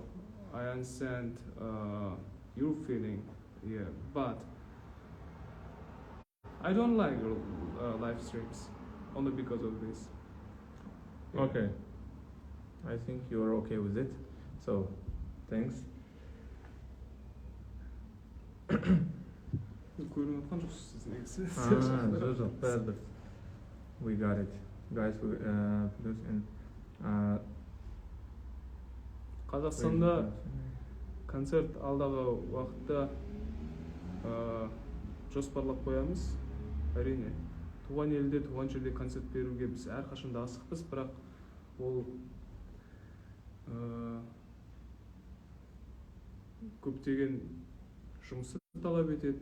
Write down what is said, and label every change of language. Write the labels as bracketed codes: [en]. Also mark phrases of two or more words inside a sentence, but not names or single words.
[en] I understand your feeling, yeah, but I don't like live streams only because of this. Yeah. Okay. I think you're okay with it. So, thanks. [kk] көріп жатқан жоқсыз сіз негізі. Жоқ, бәрібір. [en] We got it. Guys, we produce in [kk] Қазақстанда концерт алдағы уақытта жоспарлап қоямыз. Әрине. Туған елде, туған жерде концерт беруге біз әрқашанда асықпыз, бірақ ол көптеген жұмысты талап етеді.